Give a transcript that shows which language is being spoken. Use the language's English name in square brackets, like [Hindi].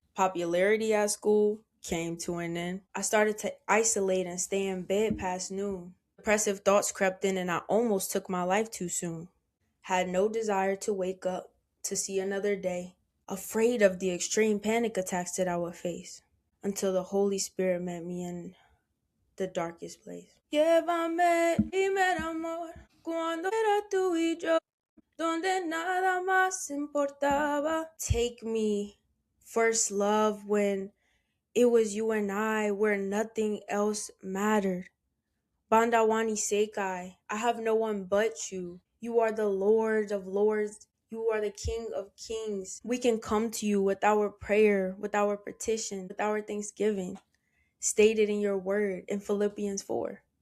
[English] Popularity at school came to an end. I started to isolate and stay in bed past noon. Depressive thoughts crept in, and I almost took my life too soon. Had no desire to wake up to see another day, afraid of the extreme panic attacks that I would face, until the Holy Spirit met me in the darkest place. [Spanish] Llévame, primer amor, cuando era tú y yo, donde nada más importaba. [English] Take me, first love, when it was you and I, where nothing else mattered. Bandawani Sekai, I have no one but you. You are the Lord of Lords. You are the King of Kings. We can come to you with our prayer, with our petition, with our thanksgiving, stated in your word in Philippians 4.